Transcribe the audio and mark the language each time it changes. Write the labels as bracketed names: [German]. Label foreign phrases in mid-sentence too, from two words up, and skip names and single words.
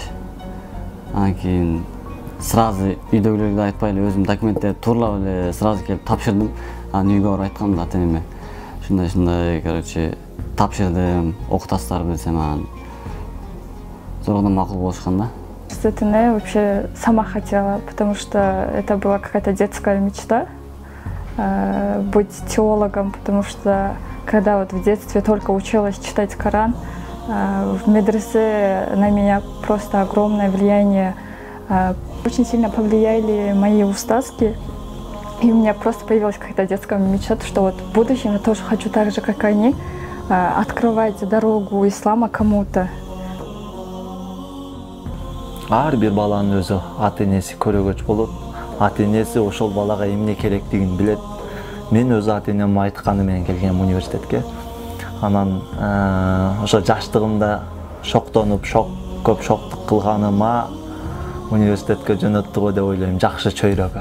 [Kyrgyz] Анан кийин сразу үйдөгүлөргө айтпай эле өзүм документтерди тууралап эле сразу келип тапшырдым. Анан үйгө барып айткам да, ата-энеме ушундай, короче, тапшырдым, окутасыздарбы десем, анан зордон макул болушкан да. [Russian] Университетине вообще сама хотела, потому что это была какая-то детская мечта быть теологом, потому что когда вот в детстве только училась читать Коран, в медресе на меня просто огромное влияние, очень сильно повлияли мои устазки, и у меня просто появилась какая-то детская мечта, что вот в будущем я тоже хочу так же, как они, открывать дорогу ислама кому-то. [Kyrgyz] Ар бир баланын өзү ата-энеси көрөгөч болот. Ата-энеси ошол балага эмне керектигин билет. Мен өз ата-энем айтканы менен келгем университетке. Анан ошо жаштыгымда шоктонуп, көп шоктук кылганыма университетке жөнөттү го деп ойлойм, жакшы чөйрөгө.